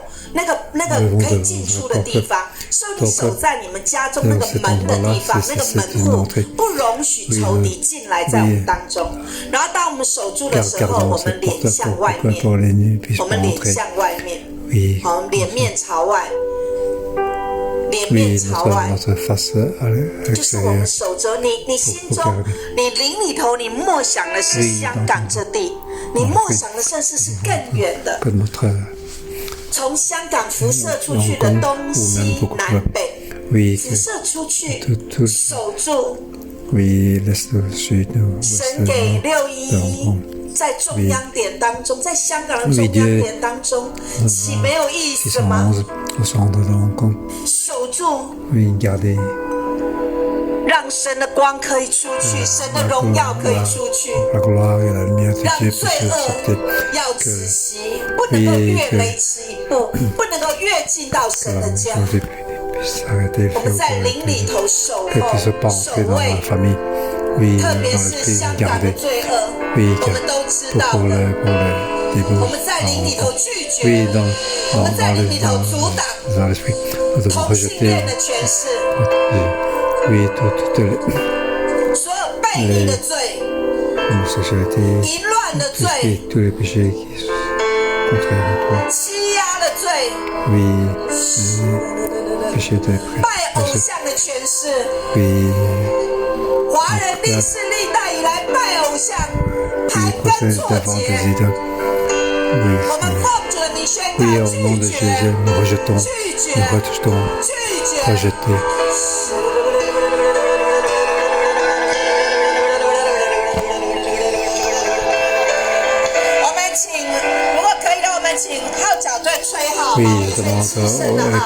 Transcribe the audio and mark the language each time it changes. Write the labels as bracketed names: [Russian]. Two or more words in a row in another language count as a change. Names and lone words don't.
[Chinese] 那个可以进出的地方，所以你守在你们家中那个门的地方，那个门户不容许仇敌进来在我们当中。然后当我们守住的时候，我们脸向外面，我们脸向外面，好，脸面朝外。脸面 [French] Oui, [Chinese] 朝外， [French] notre face à [Chinese] 就是我们 [French] l'extérieur. [Chinese] 守着你心中，你灵里头，你默想的是香港这地，你默想的甚至是更远的， [French] Que notre [Chinese] 从香港辐射出去的东西南北， [French] oui, [Chinese] 辐射出去， [French] tout, [Chinese] 守住。 [French] oui, l'est au sud, ouest, [Chinese] 神给611在中央点当中，在香港的中央点当中，岂没有意思吗？ [French] 611 au centre de Hong Kong. [Chinese] 守住， [French] Oui, gardez [Chinese] 让神的光可以出去，神的荣耀可以出去， [French] la gloire et la lumière de [Chinese] 让 [French] Dieu [Chinese] 罪 [French] puissent [Chinese] 恶 [French] sortir. [Chinese] 要止息，不能够越雷池一步，不能够越进到神的家。 [French] Puisse arrêter le [Chinese] 我们 [French] feu [Chinese] 在灵里头守 [French] qu'elle [Chinese] 候 [French] puisse pas [Chinese] 守 [French] entrer dans [Chinese] 卫 [French] la，famille. Oui, [Chinese] 特 [French] dans [Chinese] 别 [French] le [Chinese] 是 [French] pays, [Chinese] 香港的 [French] gardez. [Chinese] 罪恶， [French] Oui, [Chinese] 我们都知道 [French] pour [Chinese] 的。 [French] les [Chinese] 我 [French] débuts. [Chinese] 们在灵里头拒绝， [French] Oui, [Chinese] 我们在灵里头阻挡 [French] dans l'esprit. Nous devons [Chinese] 同性恋 [French] rejeter [Chinese] 的权势， [French] oui, toutes les [Chinese] 所有悖逆的罪、 [French] homosexualités, [Chinese] 淫乱的 [French] tous [Chinese] 罪、 [French] les péchés qui sont contraires à toi. [Chinese] 欺压的罪、 [French] Oui, les péchés de [Chinese] 拜偶像的权势。 [French] Oui, [Chinese] 华人历史历代以来拜偶像，盘 [French] qui [Chinese] 根 [French] procèdent [Chinese] 错 [French] d'avant [Chinese] 节。 [French] des idoles. Oui, [Chinese] 我们奉主的名宣告 [French] oui, au nom de [Chinese] 拒 [French] Jésus, [Chinese] 绝， [French] nous rejetons, [Chinese] 拒绝， [French] nous rejetons, [Chinese] 拒绝。 [French] rejeter. [Chinese] 我们请，如果可以的，我们请号角队吹号， [French] Oui, [Chinese] 我们 [French] je [Chinese] 吹 [French] demande [Chinese] 齐声的 [French] à [Chinese] 号。